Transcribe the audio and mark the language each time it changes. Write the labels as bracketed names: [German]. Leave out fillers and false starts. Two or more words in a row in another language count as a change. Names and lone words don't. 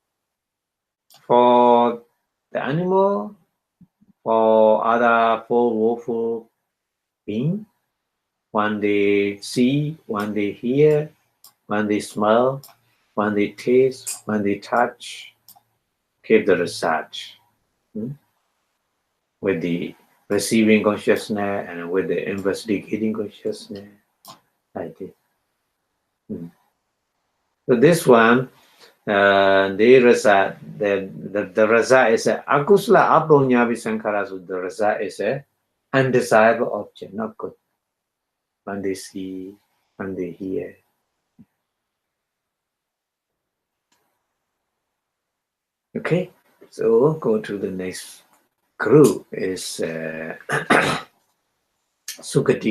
[English] For the animal, for other four woeful beings, when they see, when they hear, when they smell, when they taste, when they touch, give the result with the receiving consciousness and with the investigating consciousness, like this. So this one, the result, the result is a [Pali] akusala apunyabi sankara. [English] So the result is a undesirable object, not good. When they see, when they hear. Okay, so go to the next group is Sukati.